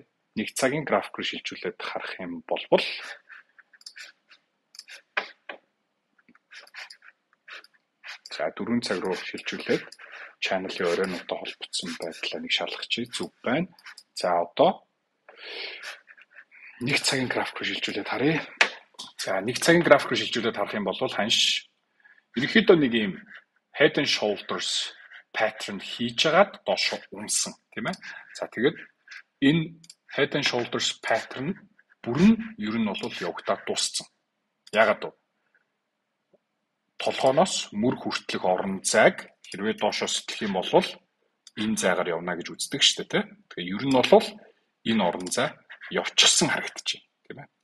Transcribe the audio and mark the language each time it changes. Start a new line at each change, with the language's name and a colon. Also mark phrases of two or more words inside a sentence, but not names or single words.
Mongolian: Нэг цагийн график руу шилжүүлээд харах юм бол за 4 цаг руу шилжүүлээд channel-ийн оройнуудтай холбогдсон байдлаа нэг шалгах чи зүг байна. За одоо нэг цагийн график руу шилжүүлээд харъя. За нэг цагийн график руу шилжүүлээд харах юм бол ханш ерөнхийдөө нэг юм
English: head and shoulders pattern
Mongolian: хийж агаад доош унсан тийм ээ. За тэгээд энэ
English: head and shoulders pattern
Mongolian: бүрэн ер нь бол явагдаад дууссан. Яагаад вэ? Толгооноос мөр хүртэлх орон зайг хэрвээ доошоо сэтгэх юм бол энэ зайгаар явна гэж үздэг шүү дээ, тийм. Тэгэхээр ер нь бол энэ орон зай явчихсан харагдаж байна, тийм ээ.